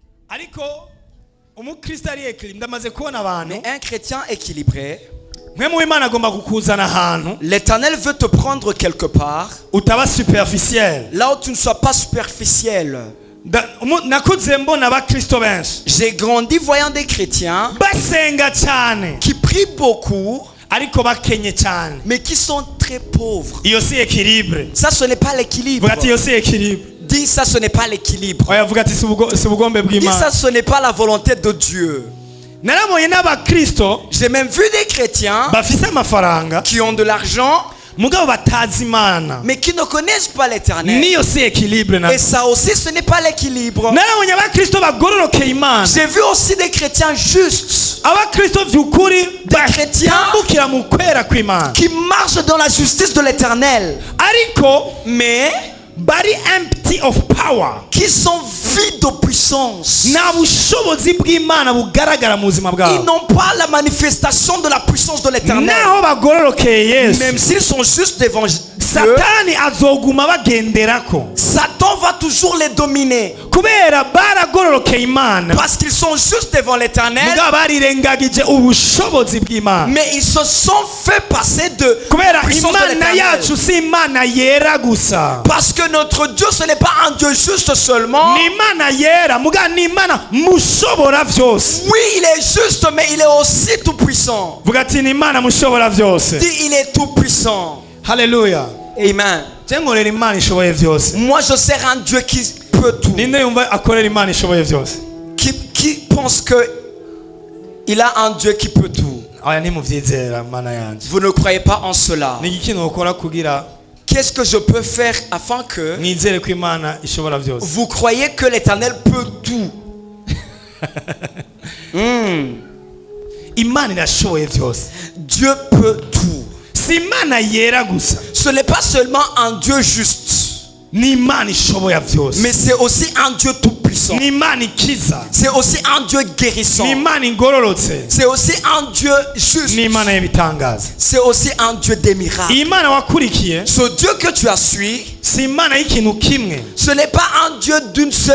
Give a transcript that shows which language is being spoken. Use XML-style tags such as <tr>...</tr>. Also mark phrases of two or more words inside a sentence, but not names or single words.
<rn>ariko umukristo ari équilibre ndamaze kubona abantu.</rn> <fr>Mais un chrétien équilibré,</fr> <rn>mwe mu Imana agomba kukuzana ahantu</rn> <fr>l'Éternel veut te prendre quelque part,</fr> <rn>utaba superficiel.</rn> <fr>là où tu ne sois pas superficiel.</fr> <rn>Nakuze mbona abakristo benshi</rn> <fr>J'ai grandi voyant des chrétiens</fr> <rn>basenga cyane</rn> <fr>qui prient beaucoup,</fr> <rn>ariko bakenye cyane.</rn> <fr>mais qui sont très pauvres.</fr> <rn>Iyo si équilibre.</rn> <fr>Ça, ce n'est pas l'équilibre.</fr> <rn>Vuga ati iyo si équilibre.</rn> <fr>Dis ça, ce n'est pas l'équilibre.</fr> <rn>Oya vuga ati si ubugombe</rn> <fr>Dis</fr> <rn>bw'Imana.</rn> <fr>ça, ce n'est pas la volonté de Dieu.</fr> <rn>Narabonye n'abakristo</rn> <fr>J'ai même vu des chrétiens</fr> <rn>bafise amafaranga</rn> <fr>qui ont de l'argent,</fr> <rn>mugabo batazi Imana.</rn> <fr>mais qui ne connaissent pas l'Éternel.</fr> <rn>Niyo si équilibre na.</rn> <fr>Et ça aussi, ce n'est pas l'équilibre.</fr> <rn>Narabonye abakristo bagororoke Imana.</rn> <fr>J'ai vu aussi des chrétiens justes,</fr> <rn>Abakristo vyukuri</rn> <fr>chrétiens</fr> <rn>batambukira mu kwera kw'Imana.</rn> <fr>qui marchent dans la justice de l'Éternel,</fr> <rn>Ariko</rn> <fr>mais</fr> <rn>bari</rn> <en>empty of power.</en> <fr>qui sont vides de puissance.</fr> <rn>Nta bushobozi bw'Imana bugaragara mu buzima</rn> <fr>Ils</fr> <rn>bwabo.</rn> <fr>n'ont pas la manifestation de la puissance de l'Éternel.</fr> <rn>Naho bagororokeye Yesu,</rn> <fr>Même s'ils sont justes devant Dieu,</fr> <rn>Satani azoguma bagenderako</rn> <fr>Satan va toujours les dominer.</fr> <rn>kubera baragororokeye Imana,</rn> <fr>Parce qu'ils sont justes devant l'Éternel,</fr> <rn>mugabo barirengagije ubushobozi bw'Imana.</rn> <fr>mais ils se sont fait passer de</fr> <rn>Kubera</rn> <fr>puissance de</fr> <rn>Imana</rn> <fr>l'Éternel.</fr> <rn>yacu si Imana yera gusa,</rn> <fr>Parce que notre Dieu, ce n'est pas un Dieu juste seulement.</fr> <rn>ni Imana yera mugabo ni Imana mushobora vyose.</rn> <fr>Oui, il est juste, mais il est aussi tout puissant.</fr> <rn>Vuga ati ni Imana mushobora vyose.</rn> <fr>Dit, il est tout puissant.</fr> <rn>Haleluya. Amen. Je nkorera Imana ishoboye vyose.</rn> <fr>Moi, je sers un Dieu qui peut tout.</fr> <rn>Ninde yumva akorera Imana ishoboye vyose?</rn> <fr>Qui pense que il a un Dieu qui peut tout.</fr> <rn>Aya nimuvyizera Mana yanje.</rn> <fr>Vous ne croyez pas en cela.</fr> <rn>Ni iki nokora kugira</rn> <fr>Qu'est-ce que je peux faire afin que</fr> <rn>mwizere ko Imana ishobora vyose?</rn> <fr>vous croyez que l'Éternel peut tout?</fr> <rn>Imana irashoboye vyose.</rn> <fr>Dieu peut tout.</fr> <rn>Si Imana yera gusa,</rn> <fr>Ce n'est pas seulement un Dieu juste,</fr> <rn>ni Imana ishoboye vyose.</rn> <fr>mais c'est aussi un Dieu tout puissant.</fr> <rn>Ni Imana ikiza,</rn> <fr>C'est aussi un Dieu guérissant.</fr> <rn>ni Imana ingororotse,</rn> <fr>C'est aussi un Dieu juste.</fr> <rn>ni Imana y'ibitangaza.</rn> <fr>C'est aussi un Dieu des miracles.</fr> <rn>Imana wakurikiye</rn> <fr>Ce Dieu que tu as suivi,</fr> <rn>si Imana y'ikintu kimwe,</rn> <fr>ce n'est pas un Dieu d'une seule</fr>